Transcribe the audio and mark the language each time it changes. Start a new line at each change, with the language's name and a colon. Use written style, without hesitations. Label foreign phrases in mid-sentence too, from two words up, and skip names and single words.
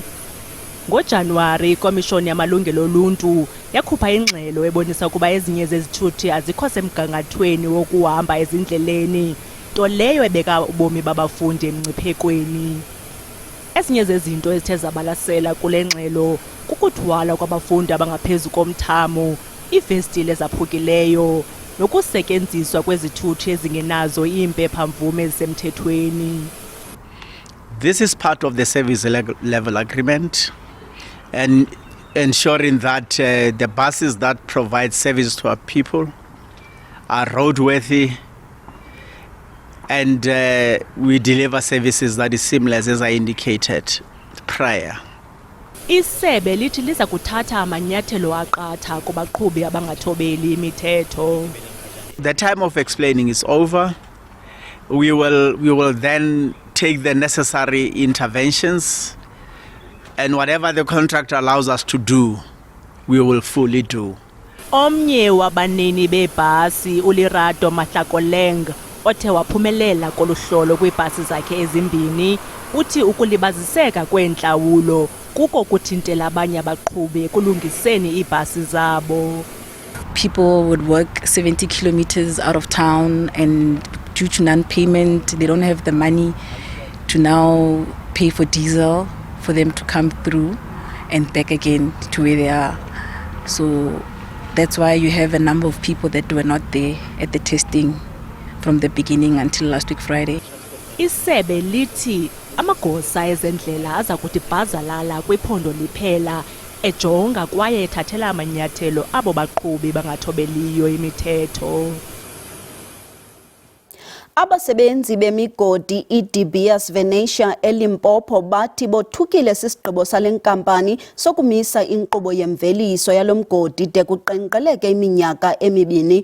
Xhosa: NgoJanuwari, ikomishoni yamalungelo oluntu yakhupha ingxelo ebonisa ukuba ezinye zezithuthi azikho semgangathweni wokuhamba ezindleleni, nto leyo ebeka ubomi babafundi emngciphekweni. Ezinye zezinto ezithe zabalasela kule ngxelo kukuthwala kwabafundi abangaphezu komthamo, iifestile ezaphukileyo, nokusetyenziswa kwezithuthi ezingenazo iimpepha-mvume ezisemthethweni.
English: This is part of the service level agreement and ensuring that the buses that provide service to our people are roadworthy and we deliver services that is seamless as I indicated prior.
Xhosa: Isebe lithi liza kuthatha amanyathelo aqatha kubaqhubi abangathobeli imithetho.
English: The time of explaining is over. We will then take the necessary interventions, and whatever the contract allows us to do, we will fully do.
Xhosa: Omnye wabanini beebhasi uLerato Mahlakoleng othe waphumelela koluhlolo kwiibhasi zakhe ezimbini uthi ukulibaziseka kweentlawulo kuko kuthintela abanye abaqhubi ekulungiseni iibhasi zabo.
English: People would work 70 kilometers out of town, and due to non-payment, they don't have the money to now pay for diesel for them to come through and back again to where they are. So that's why you have a number of people that were not there at the testing from the beginning until last week Friday.
Xhosa: Isebe lithi amagosa ezendlela aza kuthi bhazalala kwiphondo liphela ejonga kwaye ethathela amanyathelo abo baqhubi bangathobeliyo imithetho. Abasebenzi bemigodi iDe Beers Venetia eLimpopo bathi bothukile sisigqibo sale nkampani sokumisa inkqubo yemveliso yalo mgodi de kuqenqgeleke iminyaka emibini.